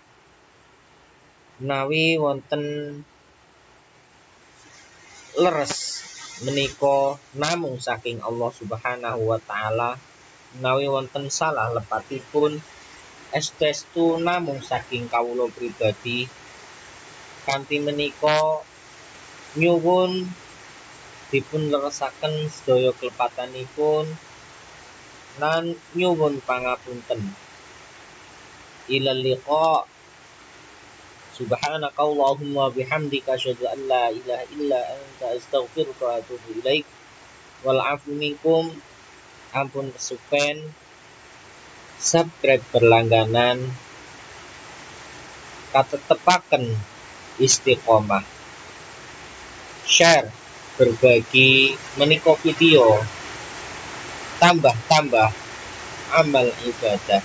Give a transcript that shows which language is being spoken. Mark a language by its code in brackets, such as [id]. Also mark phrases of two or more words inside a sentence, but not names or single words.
[jv] Menawi wonten leres menika namung saking Allah Subhanahu wa taala, menawi wonten salah lepatipun estu namung saking kawula pribadi. Kanthi menika nyuwun dipun leresaken sedaya klepatanipun lan nyuwun pangapunten. [ar] إلى اللقاء. سبحانك اللهم وبحمدك أشهد أن لا إله إلا أنت أستغفرك وأتوب إليك. والعفو منكم. [jv] Ampun kesupen. Subscribe berlangganan katetepaken istiqomah. Share berbagi menika video tambah amal ibadah.